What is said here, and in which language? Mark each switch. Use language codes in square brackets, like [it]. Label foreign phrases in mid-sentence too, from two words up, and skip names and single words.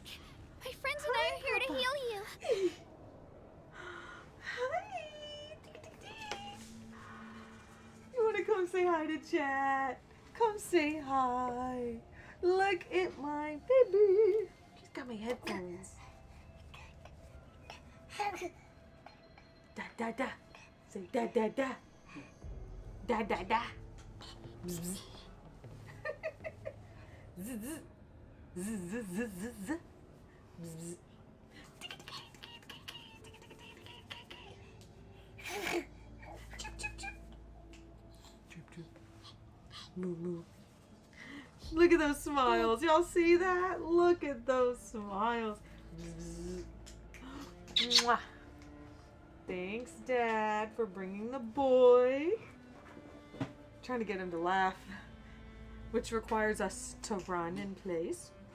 [en] My friends and I are here to heal you. Hi! You wanna come say hi to chat? Come say hi. Look at my baby. He's got my headphones. Da da da. Say da da da. Da da da. Zzz. Zzz, zzz. Zzz, zzz, zzz, zzz, zzz. Zzz. Moo moo. Look at those smiles. Y'all see that? Look at those smiles. Mwah. Thanks, Dad, for bringing the boy. Trying to get him to laugh, which requires us to run in place.